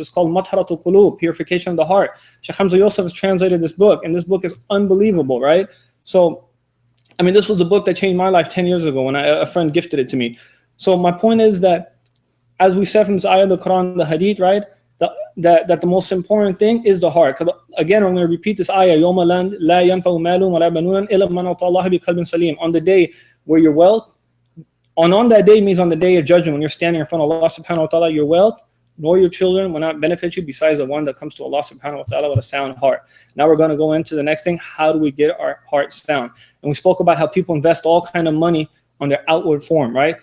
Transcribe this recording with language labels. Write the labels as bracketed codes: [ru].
[en] It's called Matharatul Qulub, Purification of the Heart. Sheikh Hamza Yosef has translated this book, and this book is unbelievable, right? So, this was the book that changed my life 10 years ago when a friend gifted it to me. So my point is that, as we said from this ayah of the Quran, the hadith, right, that the most important thing is the heart. Again, I'm going to repeat this ayah, [ar] يَوْمَ لَا يَنْفَعُ مَالٌ وَلَا بَنُونَ إِلَّا مَنْ أَطَاعَ اللَّهَ بِقَلْبٍ سَلِيمٍ. [en] On the day where your wealth, on that day means on the day of judgment, when you're standing in front of Allah subhanahu wa ta'ala, your wealth nor your children will not benefit you besides the one that comes to Allah subhanahu wa ta'ala with a sound heart. Now we're going to go into the next thing. How do we get our heart sound? And we spoke about how people invest all kind of money on their outward form, right?